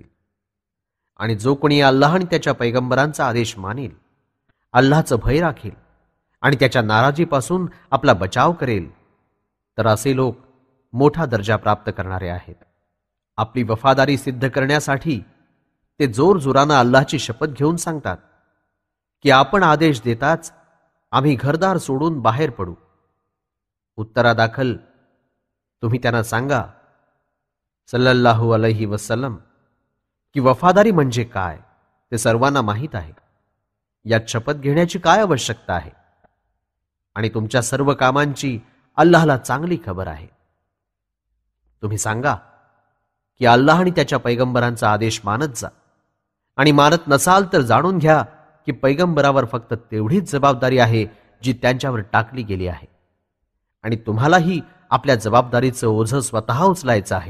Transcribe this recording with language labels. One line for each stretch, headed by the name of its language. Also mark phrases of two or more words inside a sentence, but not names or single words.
Marathi: आणि जो कोणी अल्लाह आणि त्याच्या पैगंबरांचा आदेश मानेल, अल्लाहचं भय राखेल आणि त्याच्या नाराजीपासून आपला बचाव करेल तर असे लोक मोठा दर्जा प्राप्त करणारे आहेत. आपली वफादारी सिद्ध करण्यासाठी ते जोरजोरानं अल्लाहची शपथ घेऊन सांगतात की आपण आदेश देताच आम्ही घरदार सोडून बाहेर पडू. उत्तरादाखल तुम्ही त्यांना सांगा
Arabic: صلى الله عليه وسلم
Marathi: की वफादारी म्हणजे काय ते सर्वांना माहीत आहे. यात शपथ घेण्याची काय आवश्यकता आहे आणि तुमच्या सर्व कामांची अल्लाहला चांगली खबर आहे. तुम्ही सांगा की अल्लाह आणि त्याच्या पैगंबरांचा आदेश मानत जा आणि मानत नसाल तर जाणून घ्या की पैगंबरावर फक्त तेवढीच जबाबदारी आहे जी त्यांच्यावर टाकली गेली आहे आणि तुम्हालाही आपल्या जबाबदारीचं ओझं स्वतः उचलायचं आहे.